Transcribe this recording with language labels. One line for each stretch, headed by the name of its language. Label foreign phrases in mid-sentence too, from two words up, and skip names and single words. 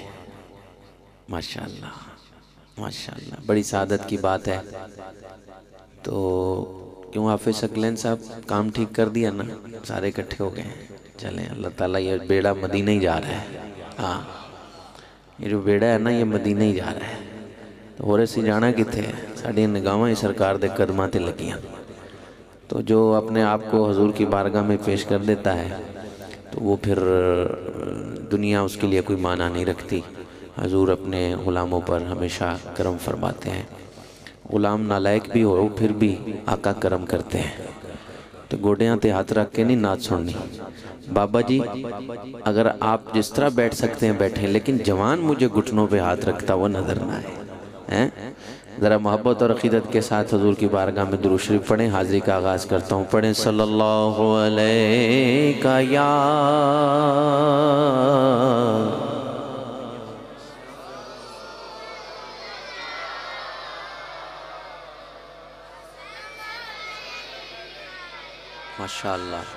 Urdu: ماشاءاللہ ماشاءاللہ، بڑی سعادت کی بات ہے۔ تو کیوں حافظ ثقلین صاحب کام ٹھیک کر دیا نا، سارے اکٹھے ہو گئے ہیں۔ چلیں، اللہ تعالیٰ یہ بیڑا مدینہ ہی جا رہا ہے۔ ہاں، یہ جو بیڑا ہے نا یہ مدینہ ہی جا رہا ہے۔
Punjabi: تو ہو رہے سی جانا کتے ہیں، ساڑھے نگاہاں ہی سرکار دے قدماں تے لگیاں۔
Urdu: تو جو اپنے آپ کو حضور کی بارگاہ میں پیش کر دیتا ہے تو وہ پھر دنیا اس کے لیے کوئی معنی نہیں رکھتی۔ حضور اپنے غلاموں پر ہمیشہ کرم فرماتے ہیں، غلام نالائق بھی ہو پھر بھی آقا کرم کرتے ہیں۔
Punjabi: تو گوڑیاں تے ہاتھ رکھ کے نہیں نعت سننی۔
Urdu: بابا جی اگر آپ جس طرح بیٹھ سکتے ہیں بیٹھیں، لیکن جوان مجھے گھٹنوں پہ ہاتھ رکھتا وہ نظر نہ آئے۔ ذرا محبت اور عقیدت کے ساتھ حضور کی بارگاہ میں درود شریف پڑھیں۔ حاضری کا آغاز کرتا ہوں، پڑھیں
Arabic: صلی اللہ علیہ
Urdu: یا ماشاءاللہ۔